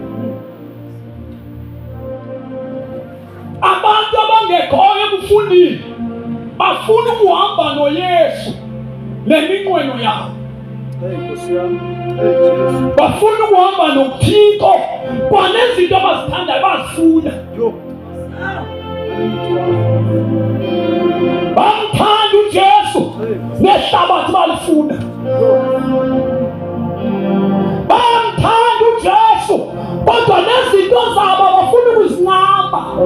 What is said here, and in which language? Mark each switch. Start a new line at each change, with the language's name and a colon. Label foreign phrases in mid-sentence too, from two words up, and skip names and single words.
Xhosa: Abantu abangekhoyo ebufundini bafuna ukuhamba noYesu neminqweno yabo. Bafuna ukuhamba noThixo kwanezinto abazithandayo bazifuna. bamthanda uJesu nehlabathi balifuna. Bamthanda uJesu kodwa nezinto zabo bafuna ukuzinqaba.